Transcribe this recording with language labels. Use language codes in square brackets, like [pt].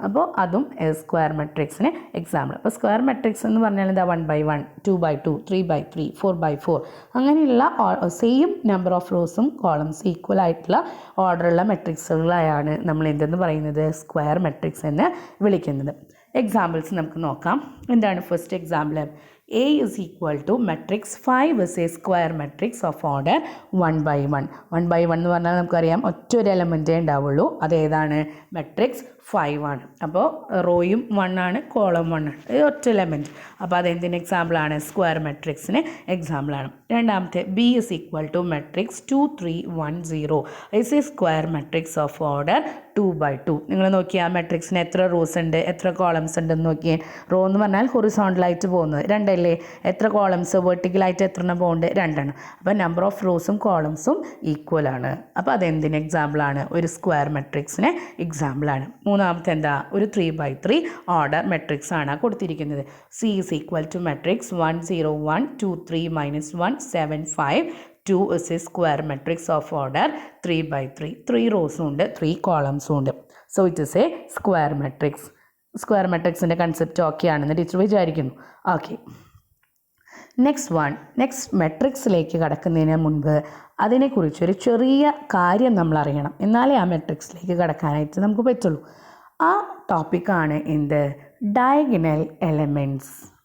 [ml] അപ്പോൾ അതും square മെട്രിക്സിന് example. അപ്പോൾ സ്ക്വയർ മെട്രിക്സ് എന്ന് പറഞ്ഞാൽ എന്താ 1/1 2/2 3/3 4/4 അങ്ങനെയുള്ള സെയിം നമ്പർ ഓഫ് റോസും കോളംസ് ഈക്വൽ ആയിട്ടുള്ള ഓർഡറുള്ള മെട്രിക്സുകളായാണ് നമ്മൾ എന്തെന്ന് പറയുന്നത് സ്ക്വയർ മെട്രിക്സ് എന്ന് വിളിക്കുന്നത്. എക്സാമ്പിൾസ് നമുക്ക് നോക്കാം. എന്താണ് first example [en] A is equal to matrix 5 is a square matrix of order 1/1. [ml] 1/1 എന്ന് പറഞ്ഞാൽ നമുക്കറിയാം ഒറ്റൊരു എലമെൻറ്റേ ഉണ്ടാവുള്ളൂ. അതേതാണ് മെട്രിക്സ് 5 ആണ്. അപ്പോൾ റോയും 1 ആണ്, കോളം 1 ആണ്, ഒറ്റ എലമെൻറ്റ്. അപ്പോൾ അതെന്തിന് എക്സാമ്പിളാണ് സ്ക്വയർ മെട്രിക്സിന് എക്സാമ്പിളാണ്. [en] രണ്ടാമത്തെ B is equal to matrix 2 3 1 0 is a square matrix of order 2/2. [ml] നിങ്ങൾ നോക്കിയാൽ ആ മെട്രിക്സിന് എത്ര റോസ് ഉണ്ട് എത്ര കോളംസ് ഉണ്ടെന്ന് നോക്കിയേ. റോ എന്ന് പറഞ്ഞാൽ ഹൊറിസോണ്ടലായിട്ട് പോകുന്നത് 2 അല്ലേ. എത്ര കോളംസ് വെർട്ടിക്കലായിട്ട് എത്ര എണ്ണം പോകുന്നുണ്ട് 2 ആണ്. അപ്പോൾ നമ്പർ ഓഫ് റോസും കോളംസും ഈക്വൽ ആണ്. അപ്പോൾ അതെന്തിന് എക്സാമ്പിളാണ് ഒരു സ്ക്വയർ മെട്രിക്സിന് എക്സാമ്പിളാണ്. മൂന്നാമത്തെ എന്താ ഒരു 3/3 ഓർഡർ മെട്രിക്സ് ആണ് കൊടുത്തിരിക്കുന്നത്. [en] C is equal to matrix 1 0 1 2 3 - 1 7 5 2 is a square matrix of order 3/3. [ml] 3 റോസും ഉണ്ട് 3 കോളംസും ഉണ്ട്. [en] So it is a square matrix. [ml] Square മെട്രിക്സിൻ്റെ concept okay ആണെന്ന് ടീച്ചർ വിചാരിക്കുന്നു. ഓക്കെ, നെക്സ്റ്റ് മെട്രിക്സിലേക്ക് കടക്കുന്നതിന് മുൻപ് അതിനെക്കുറിച്ചൊരു ചെറിയ കാര്യം നമ്മൾ അറിയണം. എന്നാലേ ആ മെട്രിക്സിലേക്ക് കടക്കാനായിട്ട് നമുക്ക് പറ്റുള്ളൂ. ആ ടോപ്പിക്കാണ് എന്ത് ഡയഗണൽ എലമെൻറ്റ്സ്.